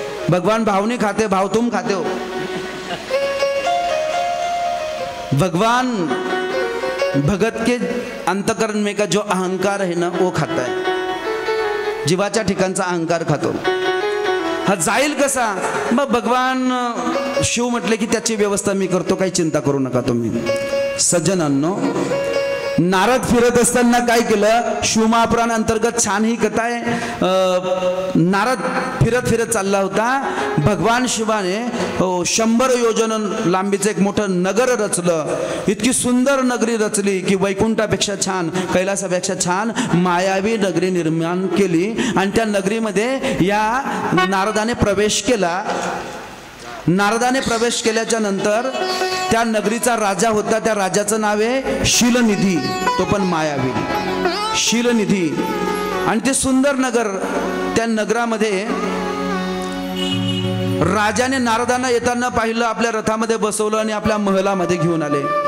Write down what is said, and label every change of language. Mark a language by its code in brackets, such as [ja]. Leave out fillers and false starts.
[hi] भगवान भाव नहीं खाते, भाव तुम खाते हो. भगवान भगत के अंतकरण में का जो अहंकार है ना वो खाता है. [mr] जीवाच्या ठिकाणचा अहंकार खातो. हा जाईल कसा. मग भगवान शिव म्हटले की त्याची व्यवस्था मी करतो, काही चिंता करू नका तुम्ही. सज्जनांनो, नारद फिरत असताना काय केलं. शिवमहापुराण अंतर्गत छान ही कथा आहे. नारद फिरत फिरत चालला होता. भगवान शिवाने 100 योजन लांबीचं एक मोठं नगर रचलं. इतकी सुंदर नगरी रचली की वैकुंठापेक्षा छान, कैलासापेक्षा छान मायावी नगरी निर्माण केली. आणि त्या नगरीमध्ये या नारदाने प्रवेश केला. नारदाने प्रवेश केल्याच्या नंतर त्या नगरीचा राजा होता. त्या राजाचं नाव आहे शीलनिधी. तो पण मायावी शीलनिधी. आणि ते सुंदर नगर, त्या नगरामध्ये राजाने नारदांना येताना पाहिलं, आपल्या रथामध्ये बसवलं आणि आपल्या महलामध्ये घेऊन आले.